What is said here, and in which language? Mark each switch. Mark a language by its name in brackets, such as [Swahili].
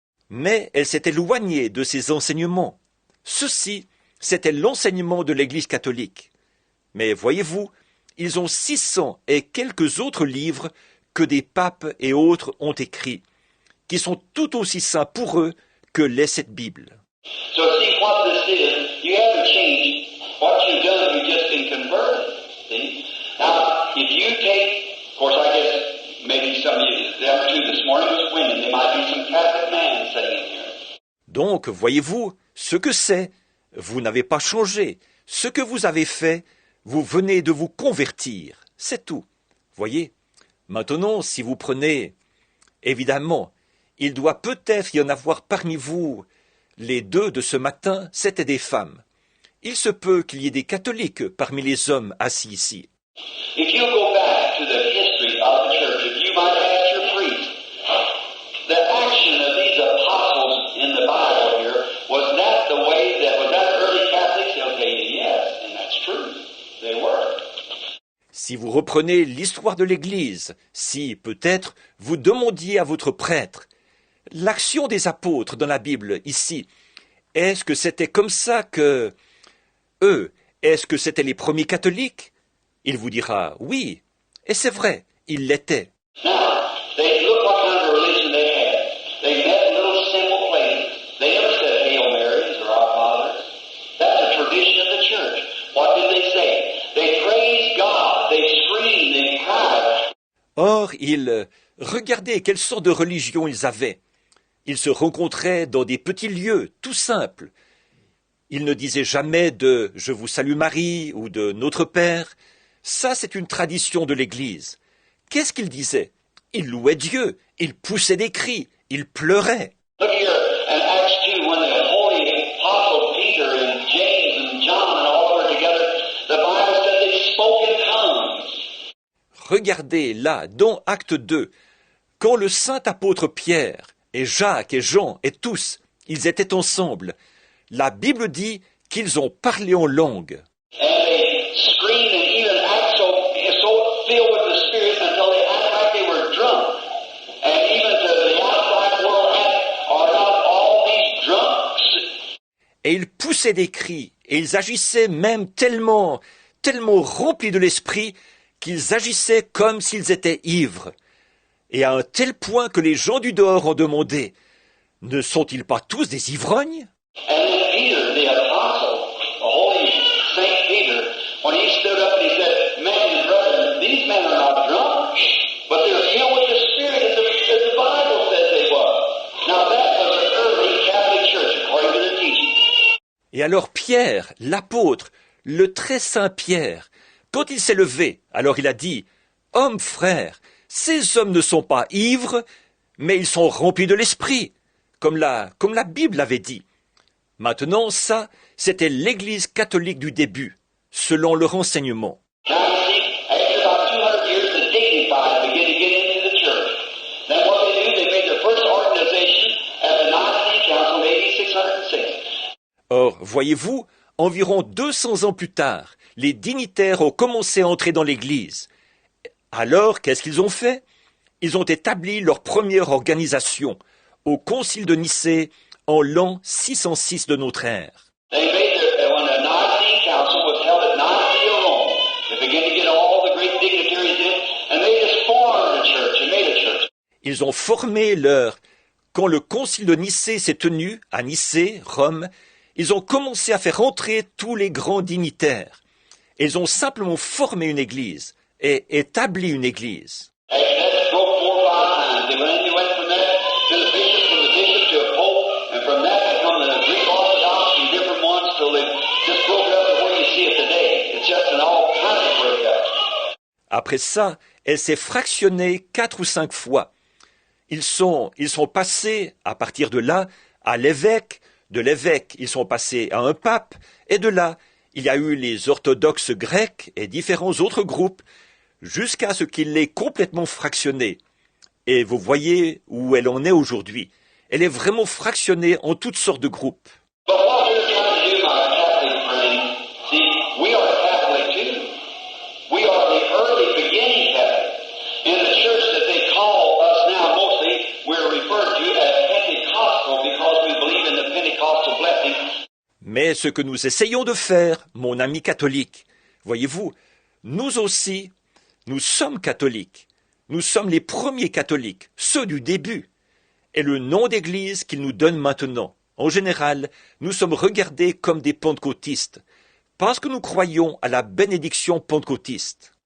[French] Mais elle s'est éloignée de ses enseignements. Ceci, c'était l'enseignement de l'Église catholique. Mais voyez-vous, ils ont 600 et quelques autres livres que des papes et autres ont écrits, qui sont tout aussi saints pour eux que l'est cette Bible. [English] So see what this is. You haven't changed. What you've done, you've just been converted. See? Now, if you take, of course, I guess maybe some of you, the other two this morning was women. There might be some Catholic man sitting in here. [French] Donc, voyez-vous, ce que c'est, vous n'avez pas changé. Ce que vous avez fait, vous venez de vous convertir. C'est tout. Voyez? Maintenant, si vous prenez, évidemment, il doit peut-être y en avoir parmi vous, les deux de ce matin, c'étaient des femmes. il se peut qu'il y ait des catholiques parmi les hommes assis ici. [English] If you go back to the history of the church, if you might ask your priest, the action of these apostles in the Bible here, was that the way that, was that early Catholics? They'll tell you yes, and that's true. They were. [French] Si vous reprenez l'histoire de l'Église, si, peut-être, vous demandiez à votre prêtre, l'action des apôtres dans la Bible, ici, est-ce que c'était comme ça que eux, est-ce que c'était les premiers catholiques? Il vous dira oui, et c'est vrai, ils l'étaient. [English] Now, they look what kind of religion they had. They met in little simple places. They never said Hail Marys or Our Father. That's a tradition of the church. What did they say? They praised God. They screamed. They cried. [French] Or, regardaient quelle sorte de religion ils avaient. Ils se rencontraient dans des petits lieux, tout simples. Ils ne disaient jamais de « Je vous salue Marie » ou de « Notre Père ». Ça, c'est une tradition de l'Église. Qu'est-ce qu'ils disaient? Ils louaient Dieu, ils poussaient des cris, ils pleuraient. [English] Look here in Acts 2 when the holy apostle Peter and James and John and all were together, the Bible said they spoke in tongues. [French] Regardez là, dans Acte 2, quand le saint apôtre Pierre et Jacques et Jean et tous, ils étaient ensemble, la Bible dit qu'ils ont parlé en langue. [English] And they screamed and even act so filled with the Spirit until they act like they were drunk. And even to the outside world are not all these drunks. [French] Et ils poussaient des cris, et ils agissaient même tellement remplis de l'esprit, qu'ils agissaient comme s'ils étaient ivres. Et à un tel point que les gens du dehors ont demandé, ne sont-ils pas tous des ivrognes? [English] And then Peter, the apostle, the holy Saint Peter, when he stood up and he said, "Men and brethren, these men are not drunk, but they're filled with the Spirit as the Bible says they were." Now that was the early Catholic Church, according to their teaching. [French] Et alors Pierre, l'apôtre, le très saint Pierre, quand il s'est levé, alors il a dit, « Hommes frères, ces hommes ne sont pas ivres, mais ils sont remplis de l'esprit, comme la Bible l'avait dit. » Maintenant, ça, c'était l'Église catholique du début, selon leur enseignement. [English] Now you see, after about 200 years, the dignified begin to get into the church. Then what they do, they made their first organization at the Nicene Council in AD 606. [French] Or, voyez-vous, environ 200 ans plus tard, les dignitaires ont commencé à entrer dans l'Église. Alors, qu'est-ce qu'ils ont fait? Ils ont établi leur première organisation, au Concile de Nicée, en l'an 606 de notre ère. [English] They made when the Nicene Council was held at Nicaea, Rome, they began to get all the great dignitaries in, and they just formed a church and made a church. [French] Ils ont formé Quand le Concile de Nicée s'est tenu, à Nicée, Rome, ils ont commencé à faire entrer tous les grands dignitaires. Ils ont simplement formé une église et établi une église. [English] And that broke 4 or 5 times. They went from that to the bishop, from the bishop to a pope, and from that they come to the Greek Orthodox and different ones till they just broke up the way you see it today. It's just an all kind of breakup. [French] Après ça, elle s'est fractionnée 4 ou 5 fois. Ils sont passés, à partir de là, à l'évêque. De l'évêque, ils sont passés à un pape. Et de là, il y a eu les orthodoxes grecs et différents autres groupes, jusqu'à ce qu'il l'ait complètement fractionnée. Et vous voyez où elle en est aujourd'hui. Elle est vraiment fractionnée en toutes sortes de groupes. [English] But what we're trying to do, my Catholic friend, see, we are Catholic too. We are the early beginning Catholic. In the church that they call us now, mostly, we're referred to as Pentecostal because we believe in the Pentecostal blessing. [French] Mais ce que nous essayons de faire, mon ami catholique, voyez-vous, nous aussi, nous sommes catholiques. Nous sommes les premiers catholiques, ceux du début. Et le nom d'église qu'ils nous donnent maintenant, en général, nous sommes regardés comme des pentecôtistes, parce que nous croyons à la bénédiction pentecôtiste.